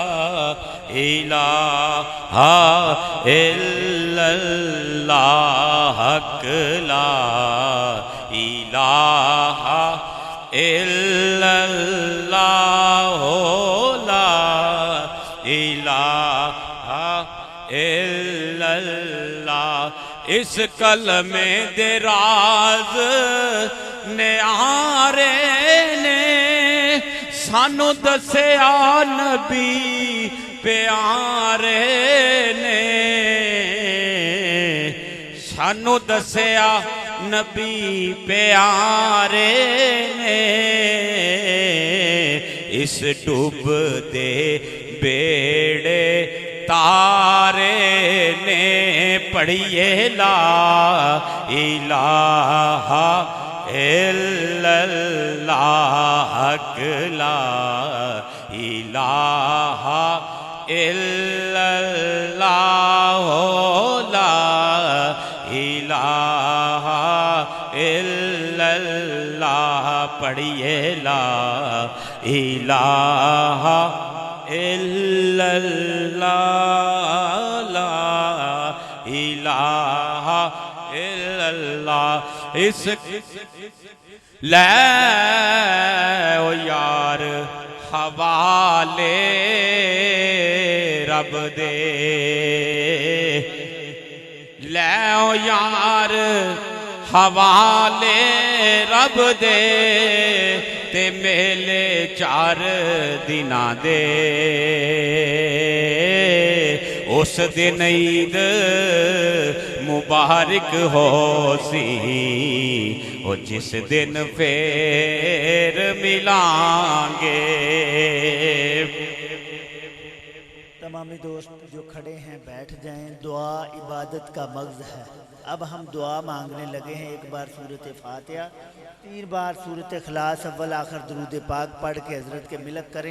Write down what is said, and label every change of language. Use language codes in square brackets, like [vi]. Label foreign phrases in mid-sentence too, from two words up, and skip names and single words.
[ar] إله إلا الله حق لا إله إلا الله هو لا إله إلا الله. [pa] ਇਸ ਕਲਮੇ ਦੇ ਰਾਜ਼ ਨਿਆਰੇ ਨੇ ਸਾਨੂੰ ਦੱਸਿਆ ਨਬੀ ਪਿਆਰੇ ਨੇ, ਸਾਨੂੰ ਦੱਸਿਆ ਨਬੀ ਪਿਆਰੇ ਨੇ। ਇਸ ਡੁੱਬ ਦੇ ਬੇੜੇ ਤਾਰੇ ਨੇ ਪੜ੍ਹੀਏ [ar] لا إله إلا الله حق لا إله إلا الله لا إله إلا الله پڑھیے لا إله إلا الله لا إله إلا الله. [pa] ਇਸ ਲੈ ਓ ਯਾਰ ਹਵਾਲੇ ਰੱਬ ਦੇ, ਲੈ ਓ ਯਾਰ ਹਵਾਲੇ ਰੱਬ ਦੇ ਤੇ ਮੇਲੇ 4 ਦਿਨਾਂ ਦੇ। ਉਸ ਦਿਨ ਈਦ ਮੁਬਾਰਕ ਹੋ ਸੀ ਓ ਜਿਸ ਦਿਨ ਫਿਰ ਮਿਲਾਂਗੇ। [ur] تمامی دوست جو کھڑے ہیں بیٹھ جائیں. دعا عبادت کا مغز ہے۔ اب ہم دعا مانگنے لگے ہیں. ایک بار سورۃ فاتحہ، 3 بار سورۃ اخلاص اول آخر درود پاک پڑھ کے حضرت کے ملک کریں.